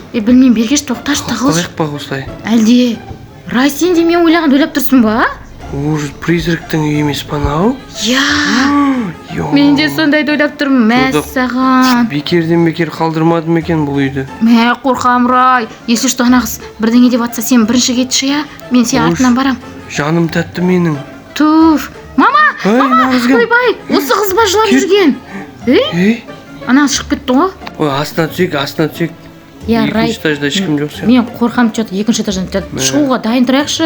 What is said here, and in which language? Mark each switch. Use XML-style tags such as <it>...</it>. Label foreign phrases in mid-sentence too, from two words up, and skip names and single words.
<kk>Білмеймін, бергеш тоқташы, тығылшы. Қалайық па осылай? Әлде, Рай, сен де мен ойлағанды ойлап тұрсың ба? Ужас, призрактың үйі емес па мынау? Мен де сондайды ойлап тұрмын, мәссаған. Бекерден бекер қалдырмадым екен бұл үйді. Қорқам, Рай.</kk> <ru>Если что,</ru> <kk>ана қыз бірдеңе деп атса, сен бірінші кетші, мен сен артынан барам. Жаным тәтті менің. Туф. Мама, ойбай, осы қыз ба жылап жүрген? Ана шығып кетті ғой. Ой, астына түсек. Рай, екінші этажда ешкім жоқ сен. мен қорқам, екінші этаждан шығуға дайын тұрайықшы.</kk>